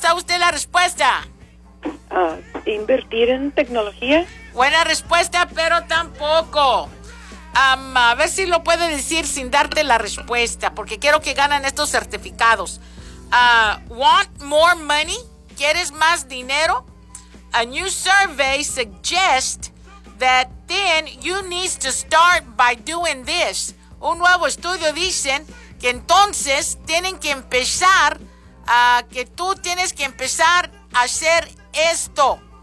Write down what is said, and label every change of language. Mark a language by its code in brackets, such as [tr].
[es] ¿Sabe usted la respuesta? Invertir en tecnología. Buena respuesta, pero tampoco. A ver si lo puede decir sin darte la respuesta, porque quiero que ganen estos certificados. [en] Want more money? [es] ¿Quieres más dinero? [en] A new survey suggests that then you need to start by doing this. [es] Un nuevo estudio dicen que entonces tienen que empezar, que tú tienes que empezar a hacer esto.